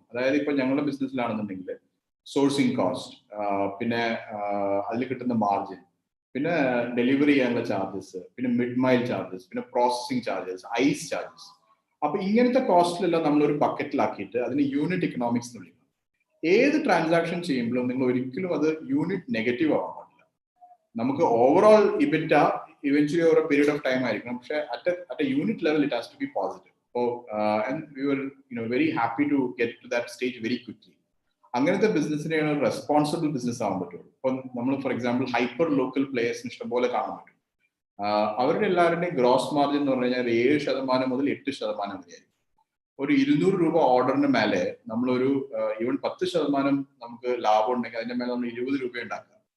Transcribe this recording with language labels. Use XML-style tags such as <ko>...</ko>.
<ml>അതായത് ഇപ്പൊ ഞങ്ങളുടെ ബിസിനസ്സിലാണെന്നുണ്ടെങ്കിൽ സോഴ്സിംഗ് കോസ്റ്റ്, പിന്നെ അതിൽ കിട്ടുന്ന മാർജിൻ, പിന്നെ ഡെലിവറി ചെയ്യാനുള്ള ചാർജസ്, പിന്നെ മിഡ് മൈൽ ചാർജസ്, പിന്നെ പ്രോസസിങ് ചാർജസ്, ഐസ് ചാർജസ്. അപ്പൊ ഇങ്ങനത്തെ കോസ്റ്റിലെല്ലാം നമ്മളൊരു ബക്കറ്റിലാക്കിയിട്ട് അതിന് യൂണിറ്റ് എക്കണോമിക്സ് എന്ന് വിളിക്കണം. ഏത് ട്രാൻസാക്ഷൻ ചെയ്യുമ്പോഴും നിങ്ങൾ ഒരിക്കലും അത് യൂണിറ്റ് നെഗറ്റീവ് ആവാൻ പാടില്ല. നമുക്ക് overall ഇബിറ്റ</ml> <en>eventually over a period of time</en> <ml>ആയിരിക്കണം, പക്ഷെ</ml> <en>at a unit level it has to be positive. So and we were very happy to get to that stage very quickly.</en> <ml>അങ്ങനത്തെ ബിസിനസ്സിനെയാണ് responsible business ആവാൻ പറ്റുള്ളൂ. ഇപ്പൊ നമ്മൾ for example hyper local പ്ലേയേഴ്സിന് ഇഷ്ടംപോലെ കാണാൻ പറ്റും. അവരുടെ എല്ലാവരുടെയും ഗ്രോസ് മാർജിൻ എന്ന് പറഞ്ഞു കഴിഞ്ഞാൽ 7% മുതൽ 8% വരെയായിരിക്കും. ഒരു 200 രൂപ ഓർഡറിന് മേലെ നമ്മളൊരു ഈവൻ 10% നമുക്ക് ലാഭം ഉണ്ടെങ്കിൽ അതിന്റെ മേലെ നമ്മൾ 20 രൂപ ഉണ്ടാക്കുക.</ml>